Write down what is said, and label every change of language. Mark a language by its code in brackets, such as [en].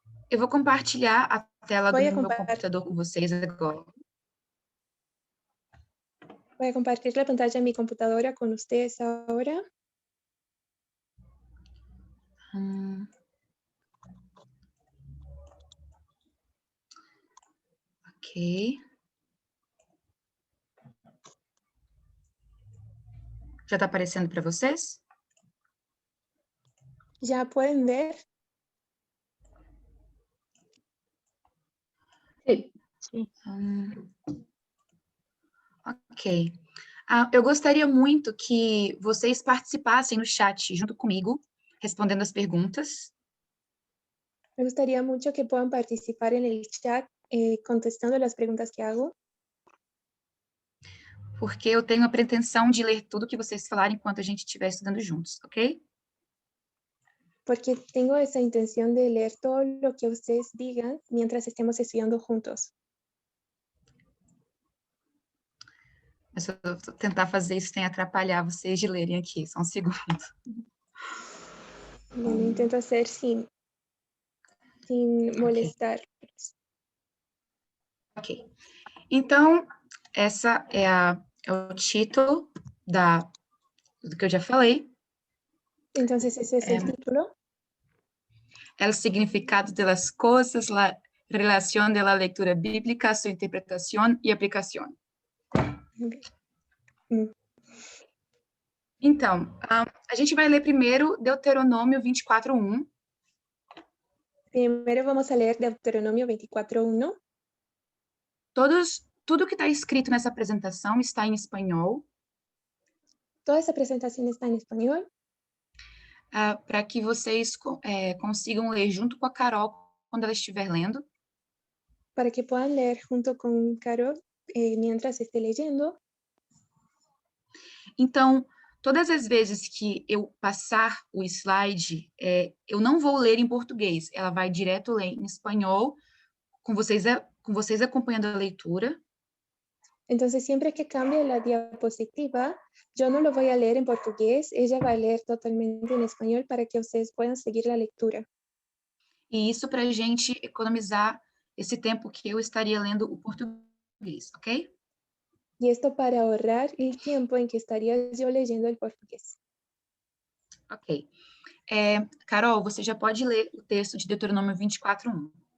[pt] Eu vou compartilhar a tela do meu computador com vocês agora. [es] Voy a compartir la pantalla de mi computadora con ustedes ahora. Ok. [pt] Já está aparecendo para vocês? [es] Já pueden ver? [pt] Sim. Ok. Eu gostaria muito que vocês participassem no chat junto comigo, respondendo as perguntas. [es] Me gustaría mucho que puedan participar en el chat contestando las preguntas que hago. [pt] Porque eu tenho a pretensão de ler tudo que vocês falarem enquanto a gente estiver estudando juntos, ok? [es] Porque tengo esa intención de leer todo lo que ustedes digan mientras estemos estudiando juntos. [pt] Mas eu vou tentar fazer isso sem atrapalhar vocês de lerem aqui, só um segundo. [es] Bueno, intento hacer sin molestar. Ok. [pt] Então, essa é o título do que eu já falei. [es] Entonces, ese es el título. El significado de las cosas, la relación de la lectura bíblica, su interpretación y aplicación. [pt] Então, a gente vai ler primeiro Deuteronômio 24:1. [es] Primero vamos a leer Deuteronomio 24:1. [pt] Tudo que está escrito nessa apresentação está em espanhol, [es] Toda esa presentación está en español [pt] para que vocês consigam ler junto com a Carol quando ela estiver lendo. [es] para que puedan leer junto con Carol mientras esté leyendo. [pt] Então, todas as vezes que eu passar o slide, eu não vou ler em português, ela vai direto ler em espanhol, com vocês acompanhando a leitura. [es] Entonces, siempre que cambie la diapositiva, yo no lo voy a leer en portugués, ella va a leer totalmente en español para que ustedes puedan seguir la lectura. [pt] E isso para a gente economizar esse tempo que eu estaria lendo o português, ok? [es] Y esto para ahorrar el tiempo en que estaría yo leyendo el portugués. Ok. [pt] Carol, você já pode ler o texto de Deuteronômio 24:1.